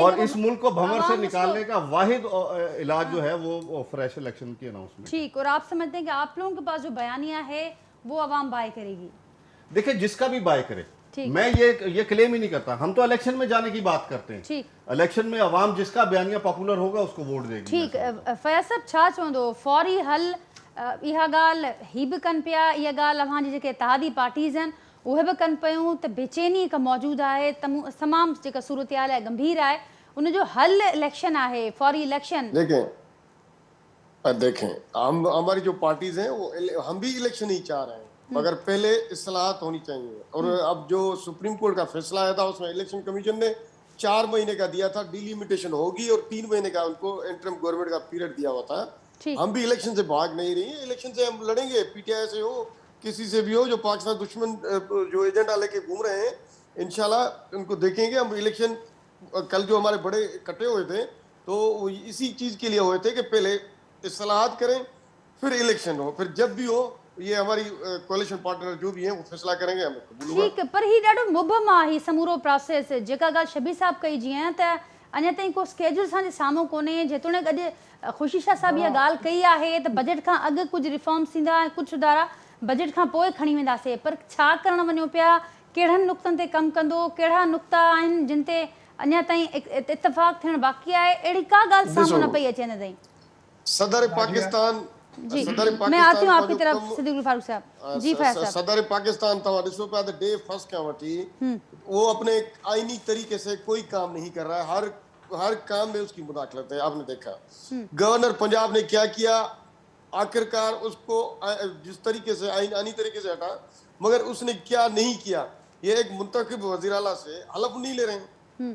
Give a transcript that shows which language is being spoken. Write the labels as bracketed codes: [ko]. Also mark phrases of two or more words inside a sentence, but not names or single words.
[ur] اور اس ملک کو بھنور سے نکالنے کا واحد علاج جو ہے وہ [en] fresh election [ur] کی اناؤنسمنٹ. ٹھیک، اور آپ سمجھتے ہیں کہ آپ لوگوں کے پاس جو بیانیہ ہے وہ عوام بائے کرے گی? دیکھیے، جس کا بھی بائے کرے، میں یہ کلیم ہی نہیں کرتا. ہم تو الیکشن میں جانے کی بات کرتے ہیں. ٹھیک, الیکشن میں عوام جس کا بیانیہ پاپولر ہوگا اس کو ووٹ دے گی. [sd] ठीक, फयाज साहब छा चवंदो फौरी हल? इहा ॻाल्हि ही बि कनि पिया, इहा ॻाल्हि अव्हां जी जेके इत्तेहादी पार्टीज़ आहिनि उहे बि कनि पियूं त बेचैनी हिकु मौजूदु आहे, तमामु जेका सूरत हाल आहे गंभीर आहे, उनजो हल इलेक्शन आहे, फौरी इलेक्शन। [ur] دیکھیں ہماری جو پارٹیز ہیں وہ ہم بھی الیکشن ہی چاہ رہے ہیں، مگر پہلے اصلاحات ہونی چاہیے. اور اب جو سپریم کورٹ کا فیصلہ آیا تھا اس میں الیکشن کمیشن نے 4 مہینے کا دیا تھا، ڈیلیمیٹیشن ہوگی، اور 3 مہینے کا ان کو [en] interim government [ur] کا پیریڈ دیا ہوا تھا. ہم بھی الیکشن سے بھاگ نہیں رہی ہے، الیکشن سے ہم لڑیں گے، PTI سے ہو کسی سے بھی ہو جو پاکستان دشمن جو ایجنڈا لے کے گھوم رہے ہیں، ان شاء اللہ ان کو دیکھیں گے ہم. الیکشن کل جو ہمارے بڑے اکٹھے ہوئے تھے تو وہ اسی چیز کے لیے ہوئے تھے کہ پہلے اصلاحات کریں پھر الیکشن ہو، پھر جب بھی ہو یہ ہماری [en] coalition partner [ur] جو بھی ہیں وہ فیصلہ کریں گے، ہمیں قبول ہوگا. [sd] ठीक, पर ही ॾाढो मुबहम आहे ही समूरो प्रोसेस। जेका ॻाल्हि शबीर साहब कई जीअं त अञा ताईं को स्केड्यूल असांजे साम्हूं कोन्हे, जेतोणीकि अॼु ख़ुशी शाह साहब इहा ॻाल्हि कई आहे त बजट खां अॻु कुझु रिफॉर्म्स थींदा ऐं कुझु सुधारा बजट खां पोइ खणी वेंदासीं, पर छा करणु वञो पिया, कहिड़नि नुक़्तनि ते कमु कंदो, कहिड़ा नुक़्ता आहिनि जिन ते अञा ताईं इतफ़ाक़ थियणु बाक़ी आहे, अहिड़ी का ॻाल्हि साम्हूं न पई अचे अञा ताईं। सदर पाकिस्तान [ur] جی, میں آتی ہوں آپ کی طرف صدیق الفاروق صاحب. جی فیض صاحب. [sd] सदर पाकिस्तान तव्हां ॾिसो पिया त डे फर्स्ट खां वठी [ur] وہ اپنے آئینی طریقے سے کوئی کام نہیں کر رہا ہے، ہر کام میں اس کی مداخلت ہے. آپ نے دیکھا گورنر پنجاب نے کیا کیا، آخرکار اس کو جس طریقے سے آئینی طریقے سے ہٹا، مگر اس نے کیا نہیں کیا. یہ ایک منتخب وزیر اعلیٰ سے حلف نہیں لے رہے ہیں.